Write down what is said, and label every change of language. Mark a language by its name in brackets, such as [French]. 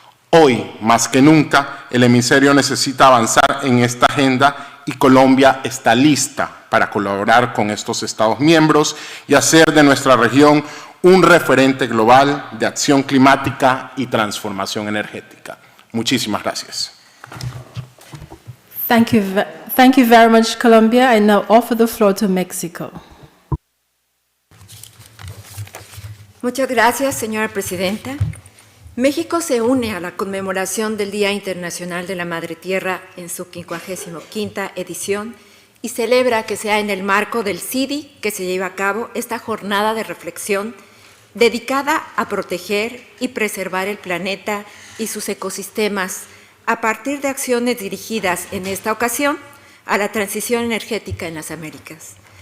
[Spanish] Hoy, más que nunca, el hemisferio necesita avanzar en esta agenda y Colombia está lista para colaborar con estos Estados miembros y hacer de nuestra región un referente global de acción climática y transformación energética. Muchísimas gracias. [English] Thank you very much, Colombia. I now offer the floor to Mexico. [Spanish] Muchas gracias, señora presidenta. México se une a la conmemoración del Día Internacional de la Madre Tierra en su 55ª edición y celebra que sea en el marco del CIDI que se lleva a cabo esta jornada de reflexión dedicada a proteger y preservar el planeta y sus ecosistemas a partir de acciones dirigidas en esta ocasión a la transición energética en las Américas.